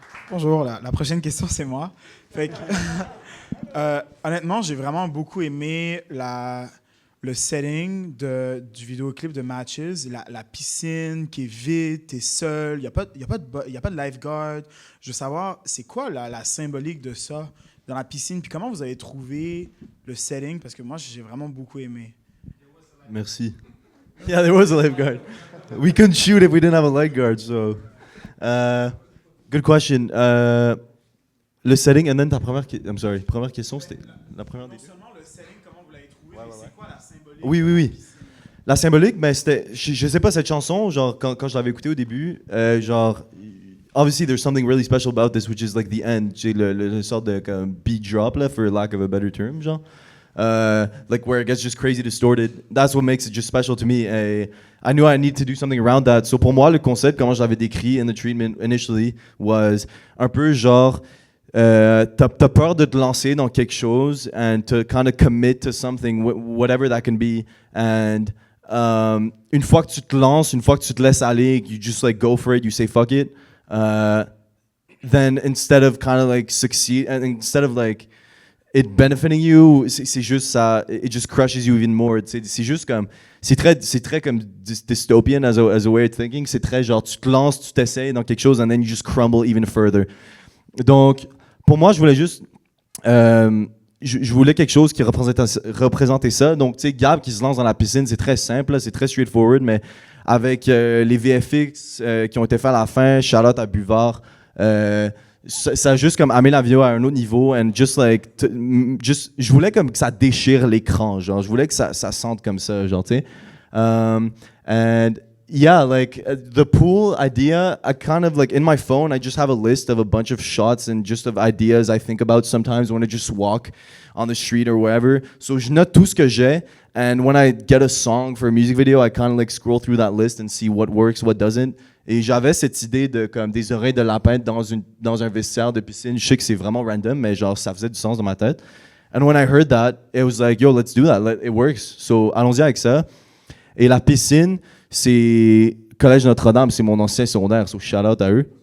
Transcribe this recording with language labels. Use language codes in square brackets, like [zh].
[fr] Bonjour, la prochaine question, c'est moi. Fait que, honnêtement, j'ai vraiment beaucoup aimé le setting du vidéoclip de Matches, la piscine qui est vide, t'es seul, il n'y a pas de lifeguard. Je veux savoir, c'est quoi la symbolique de ça dans la piscine, puis comment vous avez trouvé le setting, parce que moi, j'ai vraiment beaucoup aimé. Merci. [en] Yeah, there was a lifeguard. We couldn't shoot if we didn't have a lifeguard, so... good question. [fr] Le setting, and then première question, c'était la première des deux. Non seulement le setting, comment vous l'avez trouvé, mais c'est quoi la symbolique? Oui. La symbolique, ben c'était, je sais pas, cette chanson, genre quand je l'avais écoutée au début, genre, [en] obviously there's something really special about this, which is like the end, [fr] le sorte de comme beat drop là, [en] for lack of a better term, [fr] genre. [en] Like where it gets just crazy distorted. That's what makes it just special to me. I knew I needed to do something around that. [fr] So pour moi, le concept, comment j'avais décrit [en] in the treatment initially, was [fr] un peu genre, t'as peur de te lancer dans quelque chose [en] and to kind of commit to something, whatever that can be. [fr] And une fois que tu te lances, une fois que tu te laisses aller, [en] you just like go for it, you say fuck it. Then instead of kind of like succeed, and instead of like it benefiting you, [fr] c'est juste ça, [en] it just crushes you even more. [fr] C'est juste comme, c'est très comme dystopian [en] as a way of thinking. [fr] C'est très genre, tu te lances, tu t'essayes dans quelque chose, [en] and then you just crumble even further. [fr] Donc, pour moi, je voulais juste... je voulais quelque chose qui représentait ça. Donc, tu sais, Gab qui se lance dans la piscine, c'est très simple, là, c'est très straightforward, mais avec les VFX qui ont été faits à la fin, shout-out à Buvard, ça a juste comme amené la vidéo à un autre niveau, [en] and just like, [fr] je voulais comme que ça déchire l'écran, genre, je voulais que ça sente comme ça, genre, tu sais. [en] And yeah, like the pool idea, I kind of like in my phone, I just have a list of a bunch of shots and just of ideas I think about sometimes when I just walk on the street or wherever. So [fr] je note tout ce que j'ai, [en] and when I get a song for a music video, I kind of like scroll through that list and see what works, what doesn't. [fr] Et j'avais cette idée de comme des oreilles de lapin dans un vestiaire de piscine. Je sais que c'est vraiment random, mais genre ça faisait du sens dans ma tête. [en] And when I heard that, it was like, yo, let's do that. It works. So [fr] allons-y avec ça. Et la piscine, c'est Collège Notre-Dame, c'est mon ancien secondaire, so shout out à eux.